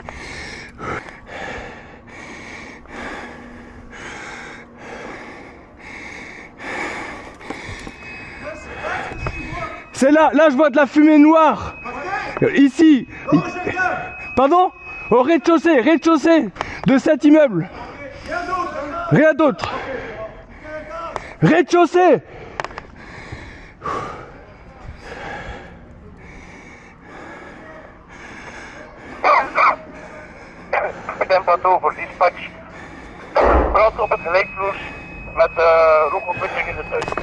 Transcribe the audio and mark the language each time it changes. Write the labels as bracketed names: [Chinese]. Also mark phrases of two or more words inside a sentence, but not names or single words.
[French] C'est là je vois de la fumée noire. Ici. Pardon? Au rez-de-chaussée de cet immeuble. Rien d'autre. Rez-de-chaussée. [Dutch] Tempo voor dispatch. Brand op het gelijkvloers met rookontwikkeling in de tuin.